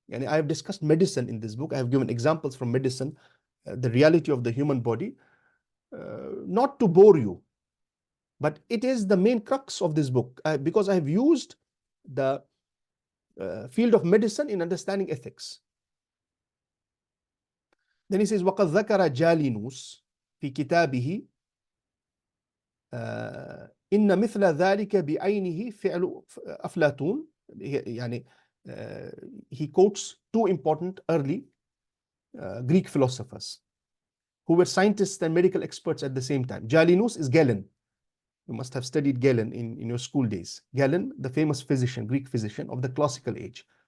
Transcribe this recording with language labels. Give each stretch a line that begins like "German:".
English: And I have discussed medicine in this book. I have given examples from medicine, the reality of the human body, not to bore you, but it is the main crux of this book, because I have used the field of medicine in understanding ethics. Then he says,
Arabic: وَقَدْ ذَكَرَ جَالِنُوس في كتابه إن مثل ذلك بعينه فعل أفلاطون.
English: يعني he quotes two important early Greek philosophers who were scientists and medical experts at the same time. Jalinus is Galen. You must have studied Galen in your school days. Galen, the famous physician, Greek physician of the classical age.